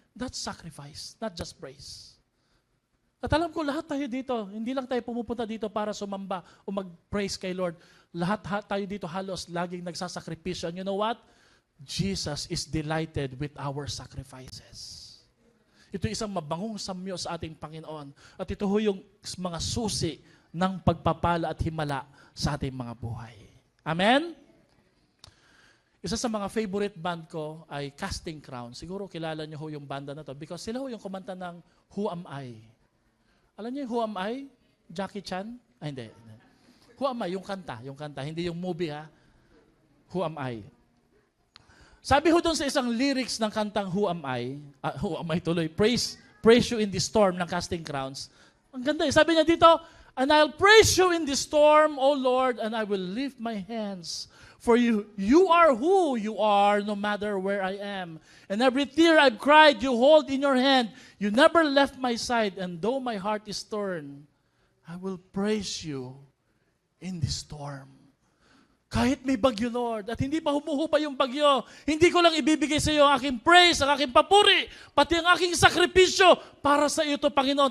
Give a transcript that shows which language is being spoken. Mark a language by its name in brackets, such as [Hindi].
[English] That's sacrifice, not just praise. [Filipino] At alam ko, lahat tayo dito, hindi lang tayo pumupunta dito para sumamba o mag-praise kay Lord. Lahat tayo dito halos laging nagsasakripisyo. [English] And you know what? Jesus is delighted with our sacrifices. [Filipino] Ito isang mabangong samyo sa ating Panginoon. At ito yung mga susi ng pagpapala at himala sa ating mga buhay. Amen? Isa sa mga favorite band ko ay Casting Crowns. Siguro kilala niyo yung banda na to because sila yung kumanta ng Who Am I? Alam niyo yung Who Am I? Jackie Chan? Ay, hindi. Who Am I? Yung kanta. Hindi yung movie ha. Who Am I? Sabi ho doon sa isang lyrics ng kantang Who Am I? Who Am I tuloy? Praise you in the storm ng Casting Crowns. Ang ganda eh. Sabi niya dito, [English] And I'll praise you in the storm, O Lord, and I will lift my hands. For you are who you are, no matter where I am. And every tear I've cried, you hold in your hand. You never left my side, and though my heart is torn, I will praise you in the storm. [Filipino] Kahit may bagyo, Lord, at hindi pa humuhubay yung bagyo, hindi ko lang ibibigay sa iyo ang aking praise, ang aking papuri, pati ang aking sakripisyo para sa iyo to, Panginoon.